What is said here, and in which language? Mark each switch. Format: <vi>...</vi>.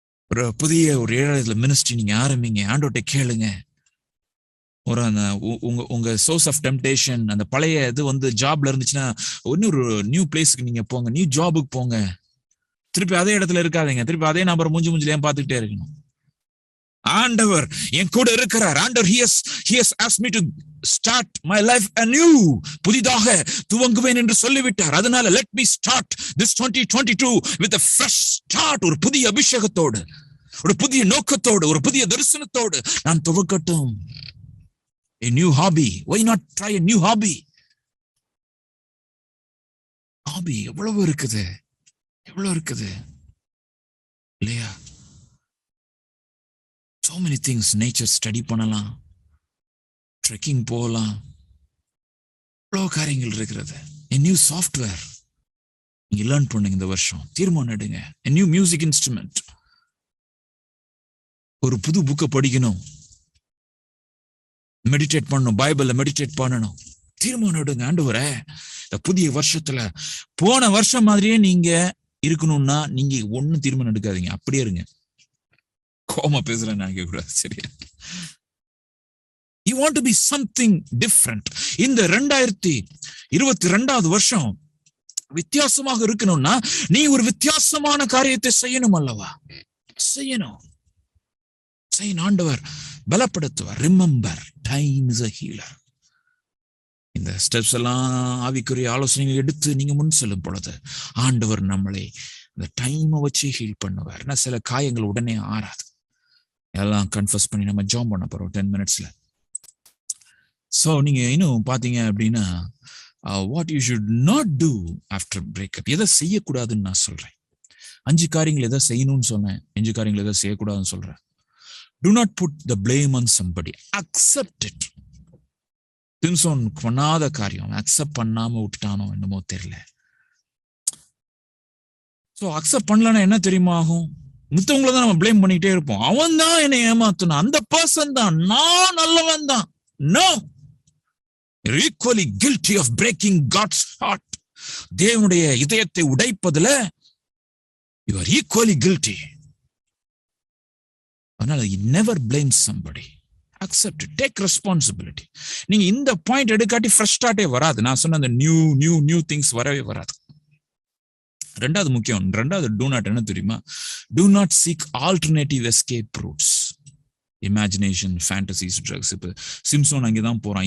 <ta>ஒரு புதிய ஒரு 7வது மினிஸ்ட்ரி நீங்க ஆரம்பிங்க. ஆண்டவர்கிட்ட கேளுங்க. ஒரு அந்த உங்க சோர்ஸ் ஆஃப் டெம்டேஷன், அந்த பழைய இது வந்து ஜாப்ல இருந்துச்சுன்னா இன்னொரு நியூ பிளேஸ்க்கு நீங்க போங்க. நியூ ஜாபுக்கு போங்க. திருப்பி அதே இடத்துல இருக்காதீங்க. திருப்பி அதே நபர் மூஞ்சில ஏன் பார்த்துக்கிட்டே இருக்கணும்? ஆண்டவர் என் கூட இருக்கிறார்.</ta> <en>ஆண்டவர் he has asked me to start my life anew.</en> <ta>புதிதாக துவங்குவேன் என்று சொல்லிவிட்டார்.</ta> <en>அதனால let me start this 2022 with a fresh start.</en> <ta>ஒரு புதிய அபிஷேகத்தோடு, ஒரு புதிய நோக்கத்தோடு, ஒரு புதிய தரிசனத்தோடு நான் துவக்கட்டும்.</ta> <en>A new hobby. Why not try a new hobby?</en> <ta>Hobby எவ்வளவு இருக்குது இல்லையா?</ta> <en>So many things.</en> <ta>nature study பண்ணலாம், ட்ரெக்கிங் போகலாம், எவ்வளவு காரியங்கள் இருக்கிறது.</ta> <en>A new software</en> <ta>நீங்க லேர்ன் பண்ணுங்க இந்த வருஷம். தீர்மானம் எடுங்க.</ta> <en>A new music instrument.</en> <ta>ஒரு புது புக்கை படிக்கணும், மெடிடேட் பண்ணணும், பைபிள்ல மெடிடேட் பண்ணணும். தீர்மானம் எடுங்க. ஆண்டவரே, இந்த புதிய வருஷத்துல போன வருஷம் மாதிரியே நீங்க இருக்கணும்னா நீங்க ஒன்னும் தீர்மானம் எடுக்காதீங்க. அப்படியே இருங்க. கோமா பேசுறேன் நினைக்க கூடாது. சரியா?</ta> <en>You want to be something different.</en> <ta>இந்த 2022வது வருஷம் வித்தியாசமாக இருக்கணும்னா நீ ஒரு வித்தியாசமான காரியத்தை செய்யணும் அல்லவா? செய்யணும். ஆண்டவர் பலப்படுத்துவார்.</ta> <en>Remember, time is a healer.</en> <ta>இந்த ஸ்டெப்ஸ் எல்லாம் ஆவிக்குரிய ஆலோசனைகள் எடுத்து நீங்க முன் செல்லும் பொழுது ஆண்டவர் நம்மளை இந்த டைமை வச்சு ஹீல் பண்ணுவார். சில காயங்கள் உடனே ஆறாது. எல்லாம் கன்ஃபஸ் பண்ணி நம்ம ஜாம் பண்ண போறோம் 10 minutesல. ஸோ நீங்க இன்னும் பாத்தீங்க அப்படின்னா</ta> <en>What you should not do after breakup.</en> <ta>எதை செய்யக்கூடாதுன்னு நான் சொல்றேன். 5 காரியங்கள் எதை செய்யணும்னு சொன்னேன். 5 காரியங்கள் எதை செய்யக்கூடாதுன்னு சொல்றேன்.</ta> <en>Do not put the blame on somebody. Accept it.</en> <ta>திம்சோன் பண்ணாத காரியம் அக்செப்ட் பண்ணாம விட்டுட்டானோ என்னமோ தெரியல. ஸோ அக்செப்ட் பண்ணலன்னா என்ன தெரியுமா ஆகும்? மித்தவங்கள தான் நம்ம பிளேம் பண்ணிக்கிட்டே இருப்போம். அவன் தான் என்னை ஏமாத்தணும், அந்த பர்சன் தான், நான் நல்லவன் தான்.</ta> <en>No, you're equally guilty of breaking God's heart.</en> <ta>தேவனுடைய இதயத்தை உடைப்பதுல</ta> <en>you are equally guilty. அதனால you never blame somebody. Accept it. Take responsibility.</en> <ta>நீங்க இந்த பாயிண்ட் எடுக்காட்டி ஃப்ரெஷ் ஸ்டார்ட்டே வராது. நான் சொன்ன அந்த நியூ திங்ஸ் வரவே வராது. ரெண்டாவது முக்கியம், ரெண்டாவது டூ நாட் என்ன தெரியுமா?</ta> <en>Do not seek alternative escape routes.</en> <ta>Imagination, fantasies, drugs. இப்ப சிம்சோன் அங்கேதான் போறான்.</ta>